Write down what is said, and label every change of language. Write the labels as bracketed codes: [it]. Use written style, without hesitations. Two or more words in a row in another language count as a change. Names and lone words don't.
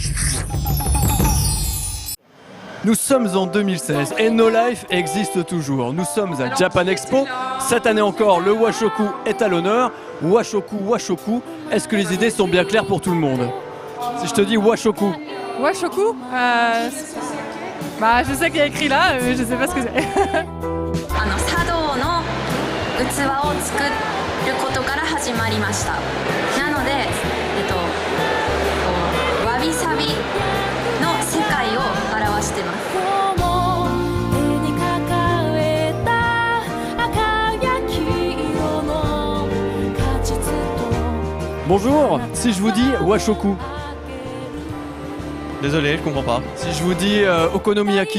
[fr] Nous sommes en 2016 et No Life existe toujours. Nous sommes à Japan Expo. Cette année encore, le Washoku est à l'honneur. Washoku, est-ce que les idées sont bien claires pour tout le monde? Si je te dis Washoku. Washoku bah, je sais qu'il y a écrit là, mais je sais pas ce que c'est. [ja] 茶道の器を作ることから始まりました。なので、わびさびの世界を表してます。 [fr] Bonjour, si je vous dis Washoku. Désolé, je comprends pas. Si je vous dis Okonomiyaki.